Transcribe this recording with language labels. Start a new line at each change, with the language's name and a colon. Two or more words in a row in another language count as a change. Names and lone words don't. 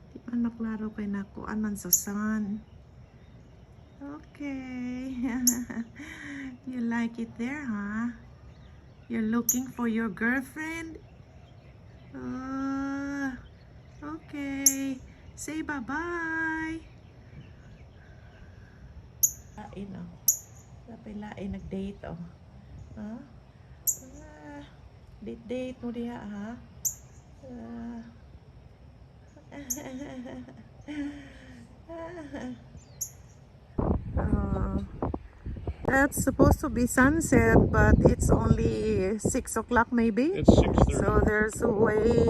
Cebuano: Anak laro kay nakuan man sa sun.
English: Okay. You like it there, huh? You're looking for your girlfriend? Okay. Say bye-bye.
Cebuano: Lain, oh. Dapat lain nag-date, oh. Huh? Date mo diha, ha?
English: That's supposed to be sunset, but it's only 6 o'clock maybe. It's 6:30. So there's way